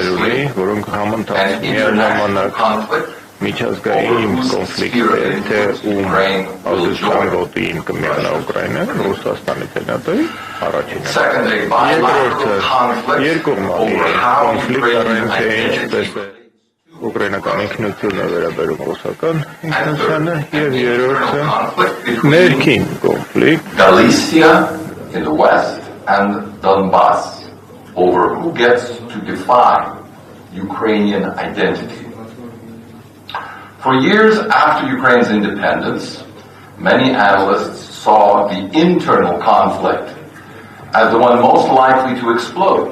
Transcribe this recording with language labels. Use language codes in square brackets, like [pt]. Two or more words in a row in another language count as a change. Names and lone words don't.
[hy] ունի, որոնք համընթաց միաժամանակ միջազգային կոնֆլիկտ է, թե ում ազգական գոտին կմիանա Ուկրաինան, Ռուսաստանի թե ՆԱՏՕ-ի առաջինը։ Երկրորդը երկկողմանի կոնֆլիկտ առայն թե ինչպես է ուկրաինական ինքնությունը վերաբերում ռուսական ինքնությանը և երրորդը ներքին կոնֆլիկտ [en] Galicia in the west and Donbass over who gets to define Ukrainian identity. For years after Ukraine's independence, many analysts saw the internal conflict as the one most likely to explode.